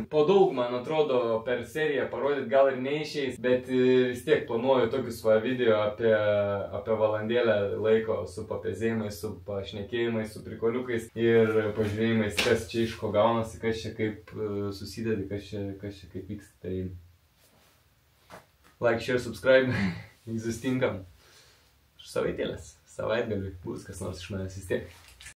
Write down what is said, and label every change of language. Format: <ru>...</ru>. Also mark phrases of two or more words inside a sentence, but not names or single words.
<lt>Po daug, man atrodo, per seriją parodyti gal ir neišeis, bet vis tiek planuoju tokius va video apie valandėlę laiko su papezėjimais, su pašnekėjimais, su prikoliukais ir pažiūrėjimais, kas čia iš ko gaunasi, kas čia kaip susidedi, kas čia kaip vyksta.</lt> <en>Tai like, share, subscribe,</en> <lt>susitinkam savaitėlės, savaitgaliui, bus kas nors iš manęs vis tiek.</lt>